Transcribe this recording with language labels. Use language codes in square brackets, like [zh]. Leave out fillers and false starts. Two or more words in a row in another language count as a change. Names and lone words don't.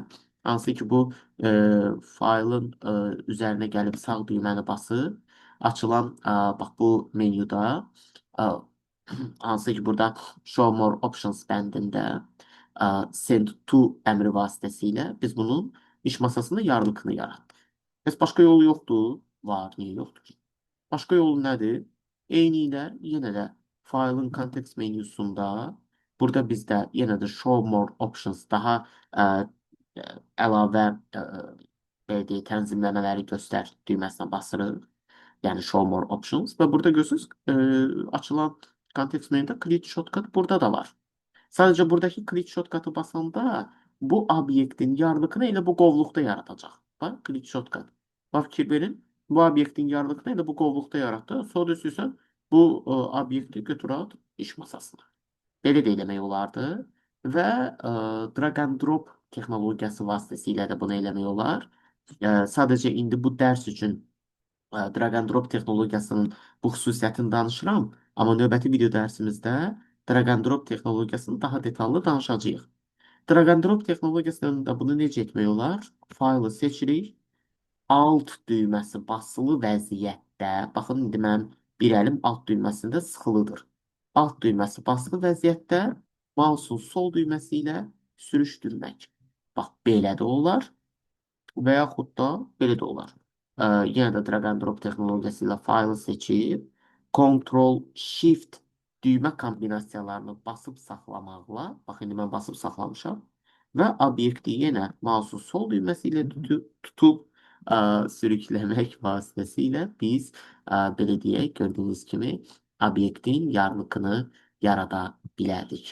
[az] Hansı ki, bu faylın üzərinə gəlib sağ düyməni basıb, açılan bax bu menyuda, hansı ki, burada [en] Show More Options [az] bəndində [en] Send To [az] əmri vasitəsilə biz bunun iş masasında yarlıqını yaratdıq. Bəs başqa yolu yoxdur? Var, niyə yoxdur ki? Başqa yolu nədir? Eynilə yenə də faylın kontekst menyusunda burada bizdə yenə də [en] show more options [az] daha əlavə belə deyək, tənzimləmələri göstər düyməsinə basırıq. Yəni [en] show more options [az] və burada görürsünüz açılan kontekst menyuda [en] click shortcut [az] burada da var. Sadəcə buradakı [en] click shortcut'ı [az] basanda bu obyektin yarlıqını elə bu qovluqda yaradacaq. Bax, [en] click shortcut. [az] Bax, fikir verin. Bu obyektin yarlıqını elə bu qovluqda yaratdı. Sonra istəyirsən bu obyekti götür at iş masasına. Belə də eləmək olardı. Və [en] drag and drop [az] texnologiyası vasitəsilə də bunu eləmək olar. Sadəcə indi bu dərs üçün [en] drag and drop [az] texnologiyasının bu xüsusiyyətini danışıram. Amma növbəti video dərsimizdə [en] drag and drop [az] texnologiyasını daha detallı danışacağıq. [en] Drag and drop [az] texnologiyasında bunu necə etmək olar? Faylı seçirik. Alt düyməsi basılı vəziyyətdə, baxın indi mənim bir əlim alt düyməsində sıxılıdır. Alt düyməsi basılı vəziyyətdə mouse'un sol düyməsi ilə sürüşdürmək. Bax, belə də olar. Və yaxud da belə də olar. Yenə də [en] drag and drop [az] texnologiyası ilə faylı seçib, Ctrl Shift düymə kombinasiyalarını basıb saxlamaqla, bax indi mən basıb saxlamışam və obyekti yenə mouse'un sol düyməsi ilə tutub sürükləmək vasitəsilə biz belə deyək, gördüyünüz kimi obyektin yarlıqını yarada bilərdik.